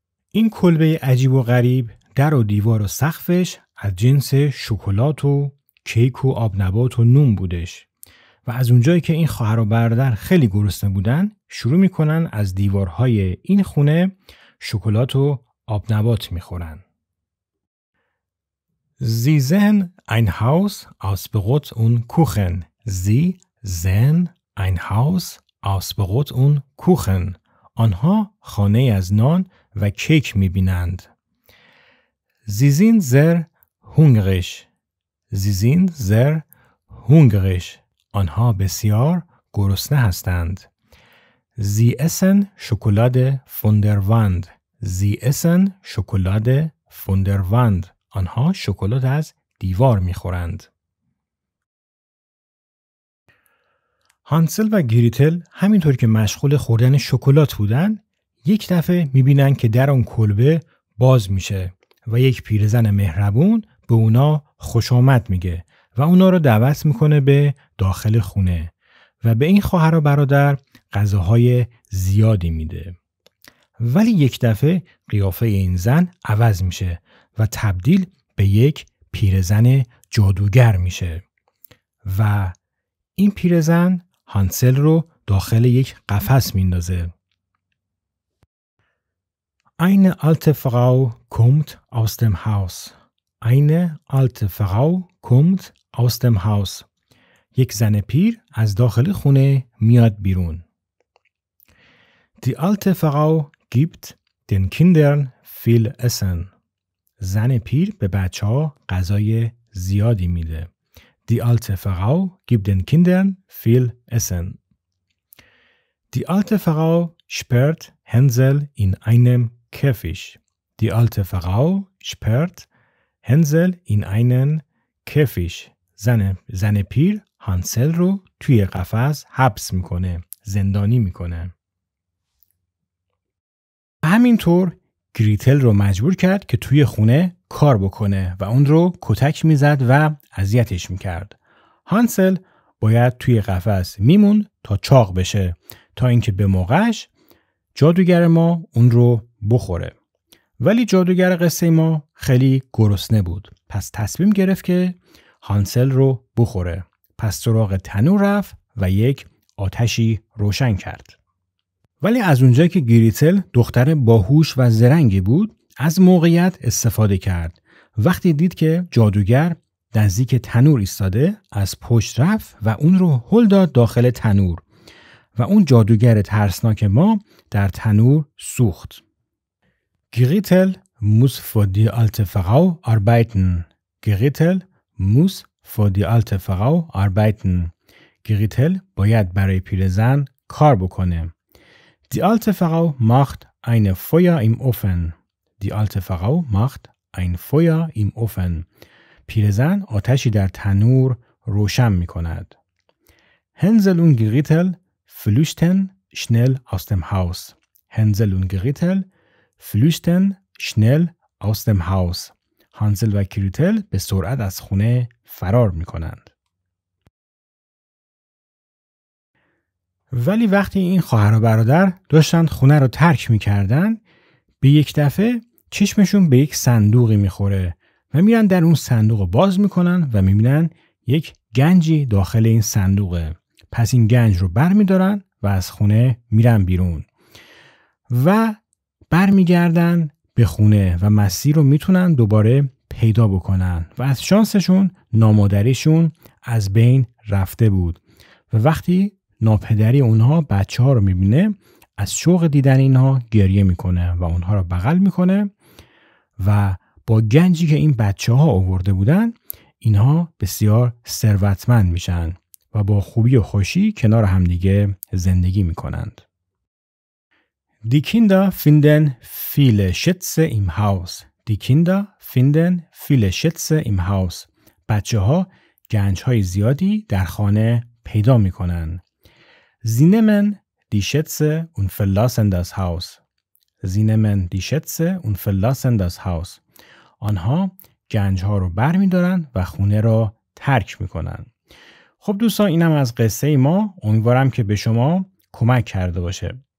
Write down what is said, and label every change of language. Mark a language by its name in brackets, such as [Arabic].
[Persian] این کلبه عجیب و غریب در و دیوار و سقفش از جنس شکلات و کیک و آب نبات و نون بودش و از اونجایی که این خواهر و برادر خیلی گرسنه بودن شروع میکنن از دیوارهای این خونه شکلات و آب نبات میخورن. [German] Sie sehen ein Haus aus Brot und Kuchen. Sie sehen ein Haus aus Brot und Kuchen. [Persian] آنها خانه از نان و کیک میبینند. [German] Sie sind sehr hungrig. Sie sind sehr hungrig. [Persian] آنها بسیار گرسنه هستند. [German] Sie essen Schokolade von der Wand. Sie essen Schokolade von der Wand. [Persian] آنها شکلات از دیوار میخورند. هانسل و گریتل همینطور که مشغول خوردن شکلات بودن یک دفعه میبینن که در اون کلبه باز میشه و یک پیرزن مهربون به اونا خوش آمد میگه و اونا رو دعوت میکنه به داخل خونه و به این خواهر و برادر غذاهای زیادی میده. ولی یک دفعه قیافه این زن عوض میشه و تبدیل به یک پیرزن جادوگر میشه و این پیرزن هانسل رو داخل یک قفس میندازه. [German] Eine alte Frau kommt aus dem Haus. Eine alte Frau kommt aus dem Haus. [Persian] یک زن پیر از داخل خونه میاد بیرون. [German] Die alte Frau gibt den Kindern viel Essen. [Persian] زن پیر به بچه‌ها غذای زیادی میده. [German] Die alte Frau gibt den Kindern viel Essen. Die alte Frau sperrt Hänsel in einem Käfig. Die alte Frau sperrt Hänsel in einen Käfig. [Persian] زن پیر هانسل رو توی قفس حبس میکنه، زندانی میکنه. همینطور گریتل رو مجبور کرد که توی خونه کار بکنه و اون رو کتک میزد و اذیتش میکرد. هانسل باید توی قفس میموند تا چاق بشه تا اینکه به موقعش جادوگر ما اون رو بخوره. ولی جادوگر قصه ما خیلی گرسنه بود. پس تصمیم گرفت که هانسل رو بخوره. پس سراغ تنور رفت و یک آتشی روشن کرد. ولی از اونجایی که گریتل دختر باهوش و زرنگی بود، از موقعیت استفاده کرد. وقتی دید که جادوگر نزدیک تنور ایستاده، از پشت رفت و اون رو هل داد داخل تنور و اون جادوگر ترسناک ما در تنور سوخت. [German] Gretel muss für die alte Frau arbeiten. Gretel muss für die alte Frau arbeiten. [Persian] Gretel باید برای پیرزن کار بکنه. [German] Die alte Frau macht ein Feuer im Ofen. Die alte Frau macht ein Feuer im Ofen. [Persian] پیرزن آتشی در تنور روشن می کند. [German] Hänsel und Gretel flüchten schnell aus dem Haus. Hänsel und Gretel flüchten schnell aus dem Haus. [Persian] هانزل و گریتل به سرعت از خونه فرار می کنند. ولی وقتی این خواهر و برادر داشتن خونه رو ترک می کردن، به یک دفعه چشمشون به یک صندوقی می خوره و میرن در اون صندوق رو باز می کنن و می بینن یک گنجی داخل این صندوقه. پس این گنج رو بر می دارن و از خونه میرن بیرون و بر می گردن به خونه و مسیر رو میتونن دوباره پیدا بکنن و از شانسشون نامادریشون از بین رفته بود و وقتی ناپدری اونها بچه ها رو میبینه از شوق دیدن اینها گریه میکنه و اونها رو بغل میکنه و با گنجی که این بچه ها آورده بودن اینها بسیار ثروتمند میشن و با خوبی و خوشی کنار همدیگه زندگی میکنند. [German] Die Kinder finden viele Schätze im Haus. Die Kinder finden viele Schätze im Haus. [Persian] بچه‌ها گنج‌های زیادی در خانه پیدا می‌کنن. [German] Sie nehmen die Schätze und verlassen das Haus. Sie nehmen die Schätze und verlassen das Haus. [Persian] آنها گنج‌ها رو برمی‌دارن و خونه را ترک می‌کنن. خب دوستان اینم از قصه ما. امیدوارم که به شما کمک کرده باشه.